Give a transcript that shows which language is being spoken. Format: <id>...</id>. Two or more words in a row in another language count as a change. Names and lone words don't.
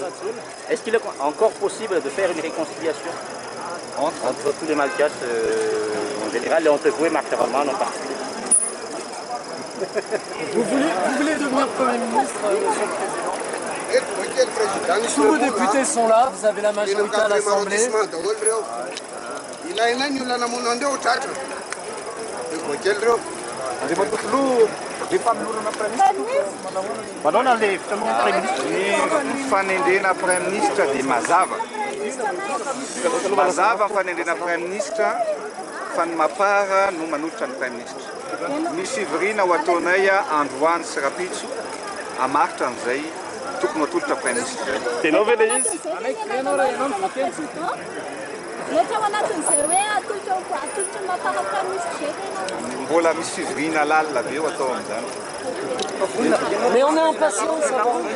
<fr>Est-ce qu'il est encore possible de faire une réconciliation entre tous les Malgaches en général et entre vous et Marc Ravman en particulier? Vous voulez devenir Premier ministre, monsieur le Président? Tous vos députés sont là, vous avez la majorité à l'Assemblée.</fr> <mg>Fanendrena</mg> <fr>Prime Ministre</fr> <mg>dia mazava. Mazava ny fanendrena</mg> <fr>Prime Ministre</fr> <mg>fa ny Mapara no manolotra ny</mg> <fr>Prime Ministre.</fr> <mg>Misy fivoriana ho ataonay androany sy rapitso hamaritra an'izay tokony atolotra</mg> <fr>Prime Ministre.</fr> <mg>Tenao ve le izy? Mbola misy fivoriana lalina be eo atao amin'izany.</mg> <fr>Mais on est impatient de savoir.</fr>